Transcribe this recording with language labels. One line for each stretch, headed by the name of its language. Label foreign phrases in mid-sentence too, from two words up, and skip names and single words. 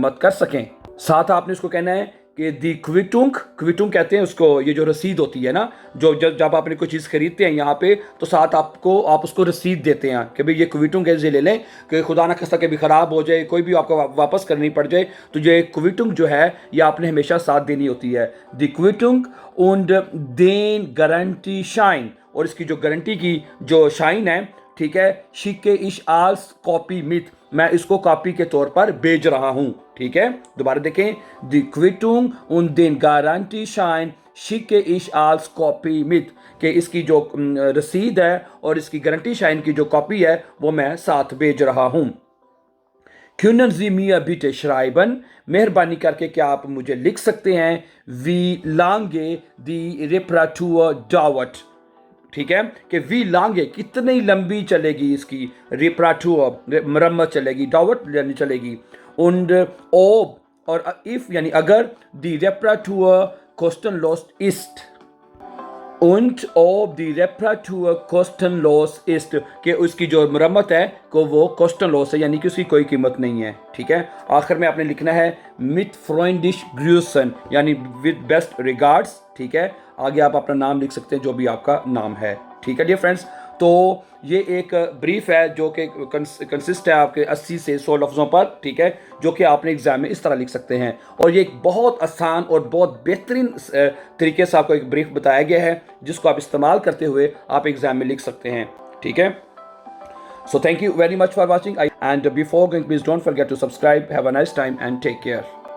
Hindi: साथ आपने उसको कहना है कि
German: die Quittung,
Hindi: क्विटुंग कहते हैं उसको, ये जो रसीद होती है ना, जो जब आपने कोई चीज़ खरीदते हैं यहाँ पे तो साथ आप उसको रसीद देते हैं कि भाई ये क्विटुंग कैसे ले लें कि खुदा ना खास्ता कभी ख़राब हो जाए, कोई भी आपको वापस करनी पड़ जाए, तो ये क्विटुंग जो है ये आपने हमेशा साथ देनी होती है।
German: die Quittung und den Garantieschein,
Hindi: और इसकी जो गारंटी की जो शाइन है, ठीक है,
German: schicke ich als Kopie mit,
Hindi: मैं इसको कॉपी के तौर पर भेज रहा हूं। ठीक है, दोबारा देखें,
German: die Quittung und den Garantieschein schicke ich als Kopie mit,
Hindi: कि इसकी जो रसीद है और इसकी गारंटी शाइन की जो कॉपी है वो मैं साथ भेज रहा हूं।
German: Können Sie mir bitte schreiben?
Hindi: मेहरबानी करके क्या आप मुझे लिख सकते हैं?
German: Wie lange die Reparatur dauert?
Hindi: ठीक है, कि
German: wie lange
Hindi: कितनी लंबी चलेगी इसकी रिपराटूर मरम्मत चलेगी, डावट यानी चलेगी,
German: und ob
Hindi: और इफ यानी अगर
German: die Reparatur kostenlos ist, und ob die Reparatur kostenlos ist,
Hindi: कि उसकी जो मरम्मत है को वो kostenlos है, यानी कि उसकी कोई कीमत नहीं है। ठीक है, आखिर में आपने लिखना है
German: mit freundlich grüßen,
English: यानी with best regards।
Hindi: ठीक है, आगे आप अपना नाम लिख सकते हैं जो भी आपका नाम है। ठीक है
English: dear friends,
Hindi: तो ये एक ब्रीफ है जो कि कंसिस्ट है आपके 80 से 100 लफ्ज़ों पर। ठीक है, जो कि आपने एग्ज़ाम में इस तरह लिख सकते हैं, और ये एक बहुत आसान और बहुत बेहतरीन तरीके से आपको एक ब्रीफ बताया गया है जिसको आप इस्तेमाल करते हुए आप एग्ज़ाम में लिख सकते हैं। ठीक है,
English: so thank you very much for watching, and before going please don't forget to subscribe. Have a nice time and take care.